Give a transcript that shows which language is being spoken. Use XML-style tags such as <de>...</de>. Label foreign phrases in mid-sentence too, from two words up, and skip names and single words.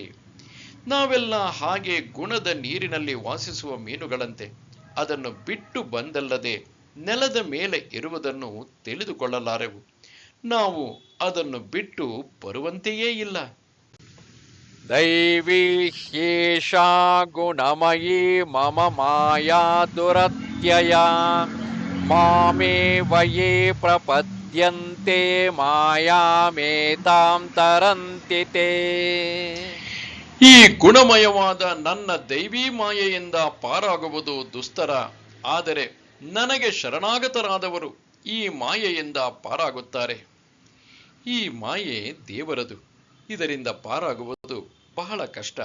<kn>ನಾವೆಲ್ಲ ಹಾಗೆ ಗುಣದ ನೀರಿನಲ್ಲಿ ವಾಸಿಸುವ ಮೀನುಗಳಂತೆ. ಅದನ್ನು ಬಿಟ್ಟು ಬಂದಲ್ಲದೆ ನೆಲದ ಮೇಲೆ ಇರುವುದನ್ನು ತಿಳಿದುಕೊಳ್ಳಲಾರೆವು. ನಾವು ಅದನ್ನು ಬಿಟ್ಟು ಬರುವಂತೆಯೇ ಇಲ್ಲ.</kn> <sa>ದೈವೀ ಹ್ಯೇಷಾ ಗುಣಮಯೀ ಮಮ ಮಾಯಾ ದುರತ್ಯಯ ಮಾಮೇವ ಯೇ ಪ್ರಪದ್ಯಂತೆ ಮಾಯಾಮೇತಾಂ ತರಂತಿ ತೇ.</sa> <kn>ಈ ಗುಣಮಯವಾದ ನನ್ನ ದೈವೀ ಮಾಯೆಯಿಂದ ಪಾರಾಗುವುದು ದುಸ್ತರ. ಆದರೆ ನನಗೆ ಶರಣಾಗತರಾದವರು ಈ ಮಾಯೆಯಿಂದ ಪಾರಾಗುತ್ತಾರೆ. ಈ ಮಾಯೆ ದೇವರದು. ಇದರಿಂದ ಪಾರಾಗುವುದು ಬಹಳ ಕಷ್ಟ.</kn>